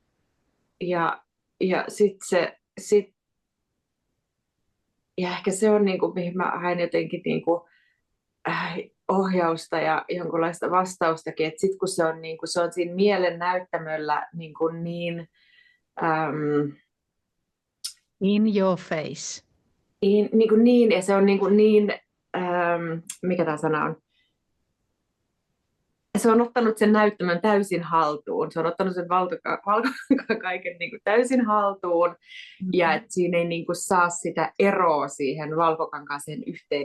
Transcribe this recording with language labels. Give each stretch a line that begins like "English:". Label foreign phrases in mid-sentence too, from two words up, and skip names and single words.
Finnish: Ja ja ehkä se on niinku, mihin mä hain jotenkin niinku, ohjausta ja jonkunlaista vastaustakin, että sitten kun se on siinä mielen näyttämöllä niin
English: in your face.
Finnish: Niin, ja se on niin, mikä tämä sana on? Se on ottanut sen näyttämön täysin haltuun. Se on ottanut sen valkokankaan niin kuin täysin haltuun. Mm-hmm. Ja että siinä ei niin kuin saa sitä eroa siihen valkokankaaseen yhteen.